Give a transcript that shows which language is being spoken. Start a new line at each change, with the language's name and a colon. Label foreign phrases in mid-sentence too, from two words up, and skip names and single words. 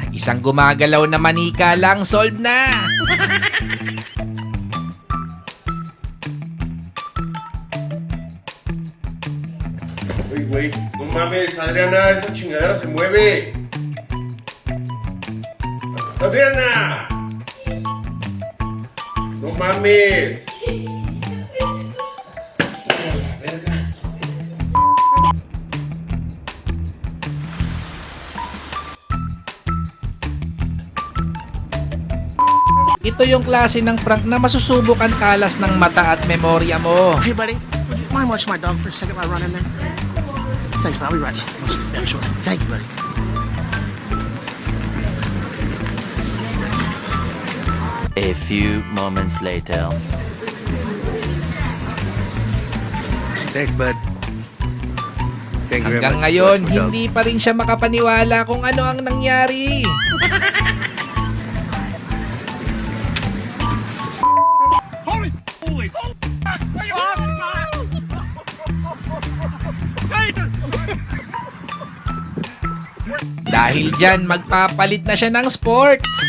Filipino: Isang gumagalaw na manika lang, solve na.
Spanish: Uy, güey, no mames, Adriana, esa chingadera se mueve. Adriana. No mames.
Filipino: Ito yung klase ng prank na masusubok ang talas ng mata at memorya mo.
English: Hey, buddy. Mind watching my dog for a second while I run in there? Thanks, man. I'll be right back. Yeah, sure. Thank you, buddy. A few moments later. Thanks, bud. Thank you very
Filipino: Hanggang
English: much.
Filipino: ngayon,
English: Good dog.
Filipino: hindi pa rin siya makapaniwala kung ano ang nangyari. Dahil dyan, magpapalit na siya ng sports.